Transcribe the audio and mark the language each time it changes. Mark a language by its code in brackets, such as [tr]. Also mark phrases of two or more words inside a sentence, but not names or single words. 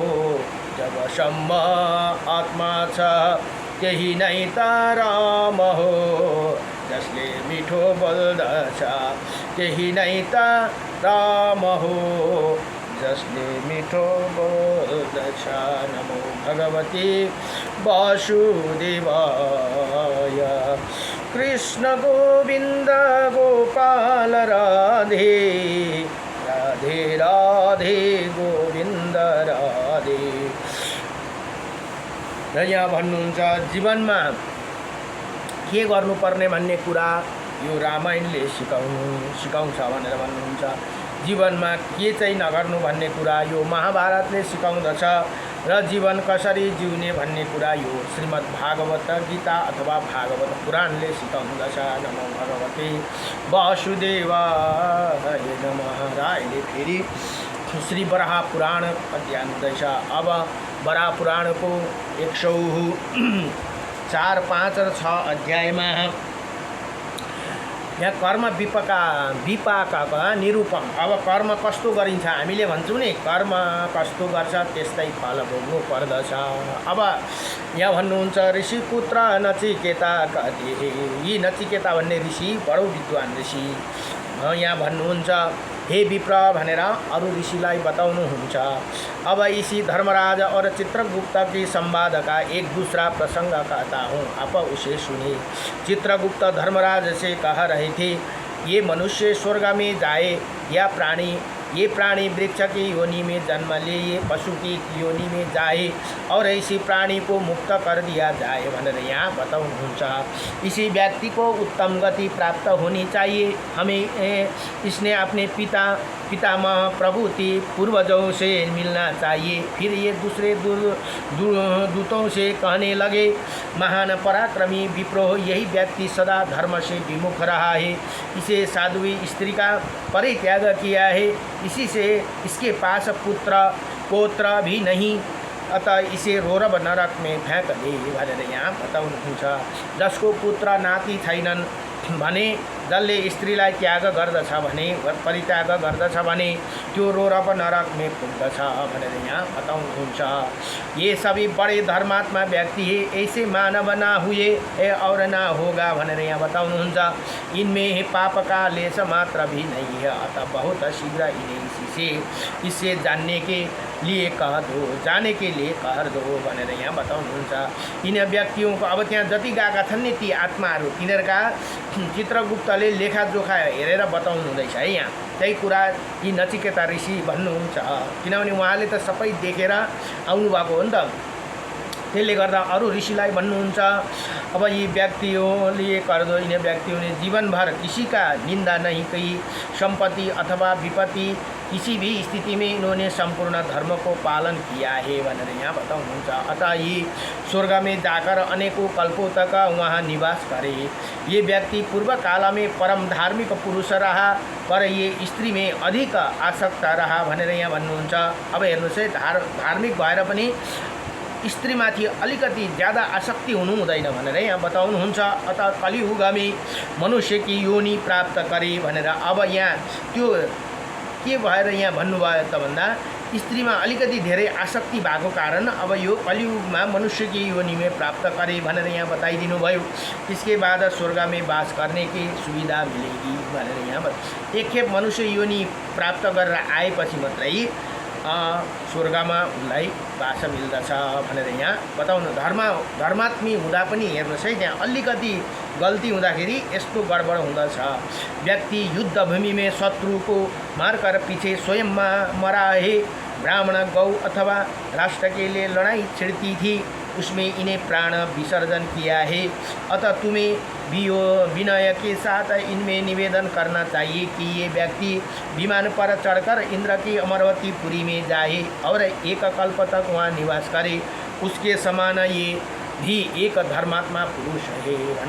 [ne] जबसम्म आत्मा छ त्यही नै त राम हो जसले मिठो बोल्दछ त्यही नै त राम हो जसले मिठो बोल्दछ [sa] नमो भगवती वासुदेवाय कृष्ण गोविन्द गोपाल राधे राधे राधे गोविन्द राधे। [ne] र यहाँ भन्नुहुन्छ जीवनमा के गर्नुपर्ने भन्ने कुरा यो रामायणले सिकाउँछ भनेर भन्नुहुन्छ। जीवनमा के चाहिँ नगर्नु भन्ने कुरा यो महाभारतले सिकाउँदछ र जीवन कसरी जिउने भन्ने कुरा यो श्रीमद् भागवत गीता अथवा भागवत पुराणले सिकाउँदछ। [sa] नमो भगवते वासुदेवाय नमः। [ne] र अहिले फेरि श्री वराह पुराण अध्ययन हुँदैछ। अब वराह पुराणको 104, 5 र 6 अध्यायमा यहाँ कर्म विपाकका निरूपण। अब कर्म कस्तो गरिन्छ हामीले भन्छौँ नि, कर्म कस्तो गर्छ त्यस्तै फल भोग्नु पर्दछ। अब यहाँ भन्नुहुन्छ ऋषिपुत्र नचिकेता कति, यी नचिकेता भन्ने ऋषि बडो विद्वान ऋषि यहाँ भन्नुहुन्छ हे विप्र भनेर अरू ऋषिलाई बताउनुहुन्छ। [hi] अब इसी धर्मराज और चित्रगुप्त की संवाद का एक दूसरा प्रसंग कहता हूँ, आप उसे सुनिए। चित्रगुप्त धर्मराज से कह रहे थे, ये मनुष्य स्वर्ग में जाए या प्राणी ये प्राणी वृक्ष की योनि में जन्म ले, ये पशु की योनि में जाए और ऐसी प्राणी को मुक्त कर दिया जाए [ne] भनेर यहाँ बताउनुहुन्छ। [hi] इसी व्यक्ति को उत्तम गति प्राप्त होनी चाहिए। हमें इसने अपने पितामह प्रभुति पूर्वजों से मिलना चाहिए। फिर ये दूसरे दूतों से कहने लगे, महान पराक्रमी विप्रो, यही व्यक्ति सदा धर्म से विमुख रहा है, इसे साध्वी स्त्री का परित्याग किया है, इसी से इसके पास पुत्र पौत्र भी नहीं, अतः इसे रोरब नरक में फ्याँक दे [ne] भनेर यहाँ बताउनुहुन्छ। जसको पुत्र नाति छैनन् भने, जसले स्त्रीलाई त्याग गर्दछ भने, परित्याग गर्दछ भने त्यो रोरब नरक में पुग्दछ भनेर यहाँ बताउनुहुन्छ। [hi] ये सभी बड़े धर्मात्मा व्यक्ति है, ऐसे मानव ना हुए और ना होगा [ne] भनेर यहाँ बताउनुहुन्छ। [hi] इनमें पाप का लेस मात्र भी नहीं है, अतः बहुत शीघ्र इन्हें इससे जानने के लिए कह दो, जाने के लिए कह दो [ne] भनेर यहाँ बताउनुहुन्छ। [hi] यिन व्यक्तियों को [ne] अब त्यहाँ जति गएका छन् नि ती आत्माहरू, तिनीहरूका चित्रगुप्तले लेखाजोखा हेरेर बताउनु हुँदैछ है। यहाँ त्यही कुरा यी नचिकेता ऋषि भन्नुहुन्छ, किनभने उहाँले त सबै देखेर आउनुभएको हो नि त। त्यसले गर्दा अरू ऋषिलाई भन्नुहुन्छ, अब यी [hi] व्यक्तियों कर दो, इन व्यक्तियों ने जीवन भर किसी का निंदा नहीं की, संपत्ति अथवा विपत्ति किसी भी स्थिति में इन्होंने संपूर्ण धर्म को पालन किया है [ne] भनेर यहाँ बताउनुहुन्छ। [hi] अतः ये स्वर्ग में जाकर अनेकों कल्पों तक वहाँ निवास करे। ये व्यक्ति पूर्व काल में परम धार्मिक पुरुष रहा, पर ये स्त्री में अधिक आसक्त रहा [ne] भनेर यहाँ भन्नुहुन्छ। अब हेर्नुहोस् है, धार्मिक भएर पनि स्त्रीमाथि अलिकति ज्यादा आसक्ति हुनु हुँदैन भनेर यहाँ बताउनुहुन्छ। [hi] अतः कलियुगमी मनुष्य की योनि प्राप्त करे [ne] भनेर अब यहाँ त्यो के भएर यहाँ भन्नुभयो त भन्दा, स्त्रीमा अलिकति धेरै आसक्ति भएको कारण अब यो कलियुगमा [hi] मनुष्य की योनि में प्राप्त करे [ne] भनेर यहाँ बताइदिनु भयो। [hi] इसके बाद स्वर्ग में वास करने की सुविधा मिलेगी [ne] भनेर यहाँ एकखेप मनुष्य योनि प्राप्त गरेर आएपछि मात्रै स्वर्गमा उनलाई वास मिल्दछ भनेर यहाँ बताउनु। धर्मात्मी हुँदा पनि हेर्नुहोस् है, त्यहाँ अलिकति गल्ती हुँदाखेरि यस्तो गडबड हुँदछ। [hi] व्यक्ति युद्ध भूमि में शत्रु को मारकर पीछे स्वयं मरा है, ब्राह्मण गौ अथवा राष्ट्र के लिए लड़ाई छिड़ती थी, उसमें इन्हें प्राण विसर्जन किया है। अतः तुम्हें विनय के साथ इनमें निवेदन करना चाहिए कि ये व्यक्ति विमान पर चढ़कर इंद्र की अमरवतीपुरी में जाए और एक कल्प तक वहाँ निवास करे, उसके समान ये भी एक धर्मात्मा पुरुष है।